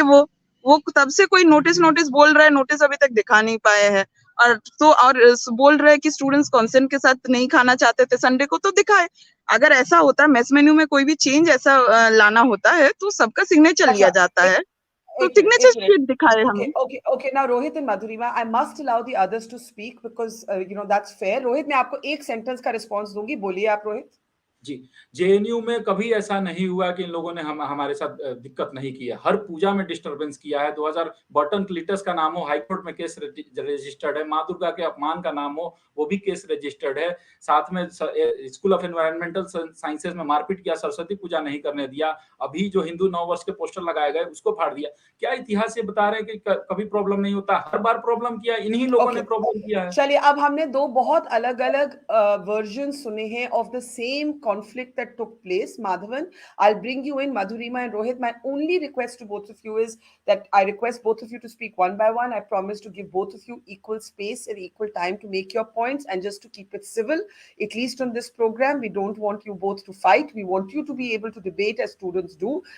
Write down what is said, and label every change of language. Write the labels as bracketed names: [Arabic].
[Hindi] वो तब से कोई नोटिस बोल रहा है, नोटिस अभी तक दिखा नहीं पाए हैं। और बोल रहे हैं कि स्टूडेंट्स कॉन्सेंट के साथ नहीं खाना चाहते थे संडे को, तो दिखाए। अगर ऐसा होता है, मेस मेन्यू में कोई भी चेंज ऐसा लाना होता है तो सबका सिग्नेचर लिया जाता है, तो सिग्नेचर शीट दिखाए हमें। [English] Okay. Now, Rohit and Madhurima, I must allow the others to speak because that's fair. [Hindi] Rohit, मैं आपको एक सेंटेंस का रिस्पॉन्स दूंगी, बोलिए आप रोहित। जी, जेएनयू में कभी ऐसा नहीं हुआ कि इन लोगों ने हमारे साथ दिक्कत नहीं की है। हर पूजा में डिस्टरबेंस किया है। 2000 बर्टन क्लिटस का नाम हो, हाईकोर्ट में केस रजिस्टर्ड है। माँ दुर्गा के अपमान का नाम हो, वो भी केस रजिस्टर्ड है। साथ में स्कूल ऑफ एनवायरमेंटल साइंसेज में मारपीट किया, सरस्वती पूजा नहीं करने दिया। अभी जो हिंदू नव वर्ष के पोस्टर लगाए गए उसको फाड़ दिया। क्या इतिहास ये बता रहे हैं कि कभी प्रॉब्लम नहीं होता? हर बार प्रॉब्लम किया, इन्हीं लोगों ने प्रॉब्लम किया है। चलिए, अब हमने दो बहुत अलग अलग वर्जन सुने हैं [English] Of the same conflict that took place. Madhavan, I'll bring you in. Madhurima and Rohit, my only request to both of you is that I request both of you to speak one by one. I promise to give both of you equal space and equal time to make your points, and just to keep it civil, at least on this program, we don't want you both to fight. We want you to be able to debate as students do.